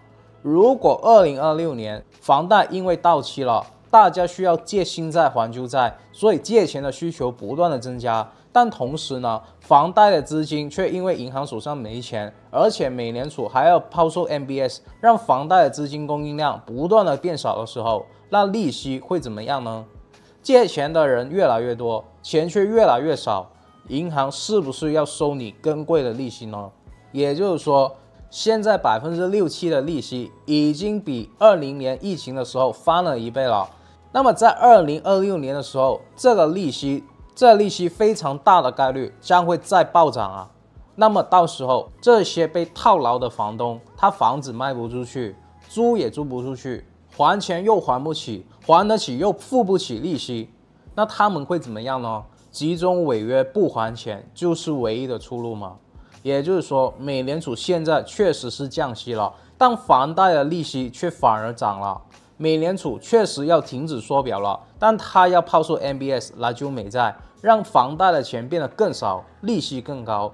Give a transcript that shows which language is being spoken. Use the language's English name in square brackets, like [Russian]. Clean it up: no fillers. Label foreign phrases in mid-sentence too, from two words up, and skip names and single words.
[Chinese] 如果2026年房貸因為到期了，大家需要借新債還舊債，所以借錢的需求不斷的增加，但同時呢，房貸的資金卻因為銀行手上沒錢，而且美聯儲還要拋售 MBS， 讓房貸的資金供應量不斷的變少的時候，那利息會怎麼樣呢？借錢的人越來越多，錢卻越來越少，銀行是不是要收你更貴的利息呢？也就是說，現在6%、7%的利息已經比20年疫情的時候翻了1倍了。那麼在2026年的時候，這利息非常大的概率將會再暴漲啊。那麼到時候這些被套牢的房東，他房子賣不出去，租也租不出去，還錢又還不起，還得起又付不起利息，那他們會怎麼樣呢？集中違約不還錢就是唯一的出路嗎？也就是說，美聯儲現在確實是降息了，但房貸的利息卻反而漲了。美聯儲確實要停止縮表了，但他要拋售 MBS 來救美債，讓房貸的錢變得更少，利息更高。